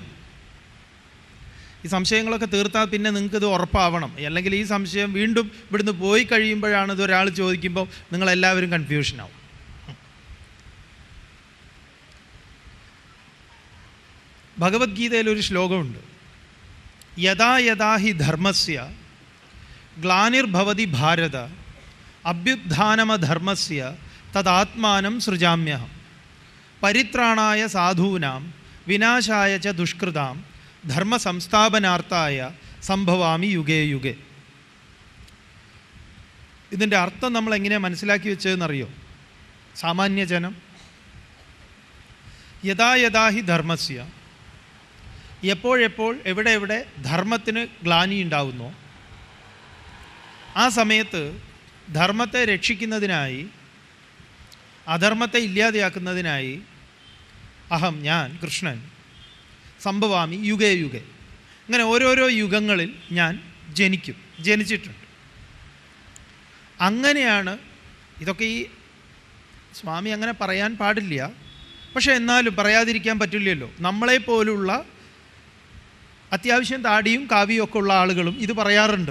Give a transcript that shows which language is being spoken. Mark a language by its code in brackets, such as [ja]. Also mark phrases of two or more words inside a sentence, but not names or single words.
[ml] ഈ സംശയങ്ങളൊക്കെ തീർത്താൽ പിന്നെ നിങ്ങൾക്കിത് ഉറപ്പാവണം. അല്ലെങ്കിൽ ഈ സംശയം വീണ്ടും ഇവിടുന്ന് പോയി കഴിയുമ്പോഴാണ് ഇത് ഒരാൾ ചോദിക്കുമ്പോൾ നിങ്ങളെല്ലാവരും കൺഫ്യൂഷനാവും. ഭഗവത്ഗീതയിലൊരു ശ്ലോകമുണ്ട്, [sa] യഥാ യഥാ ഹി ധർമ്മസ്യ ഗ്ലാനിർഭവതി ഭാരത അഭ്യുത്ഥാനമധർമ്മസ്യ തദാത്മാനം സൃജാമ്യഹം പരിത്രാണായ സാധൂനാം വിനാശായ ച ദുഷ്കൃതാം ധർമ്മ സംസ്ഥാപനാർത്ഥായ സംഭവാമി യുഗേ യുഗേ. [ml] ഇതിൻ്റെ അർത്ഥം നമ്മൾ എങ്ങനെയാണ് മനസ്സിലാക്കി വെച്ചതെന്നറിയോ? സാമാന്യജനം, [sa] യഥാ യഥാ ഹി ധർമ്മസ്യ, [ml] എപ്പോഴെപ്പോൾ എവിടെ എവിടെ ധർമ്മത്തിന് ഗ്ലാനി ഉണ്ടാവുന്നോ ആ സമയത്ത് ധർമ്മത്തെ രക്ഷിക്കുന്നതിനായി, അധർമ്മത്തെ ഇല്ലാതെയാക്കുന്നതിനായി അഹം, ഞാൻ കൃഷ്ണൻ, [sa] സംഭവാമി യുഗേ യുഗേ, [ml] ഇങ്ങനെ ഓരോരോ യുഗങ്ങളിൽ ഞാൻ ജനിച്ചിട്ടുണ്ട്. അങ്ങനെയാണ് ഇതൊക്കെ. ഈ സ്വാമി അങ്ങനെ പറയാൻ പാടില്ല, പക്ഷെ എന്നാലും പറയാതിരിക്കാൻ പറ്റില്ലല്ലോ. നമ്മളെപ്പോലുള്ള അത്യാവശ്യം താടിയും കാവിയും ഒക്കെ ഉള്ള ആളുകളും ഇത് പറയാറുണ്ട്.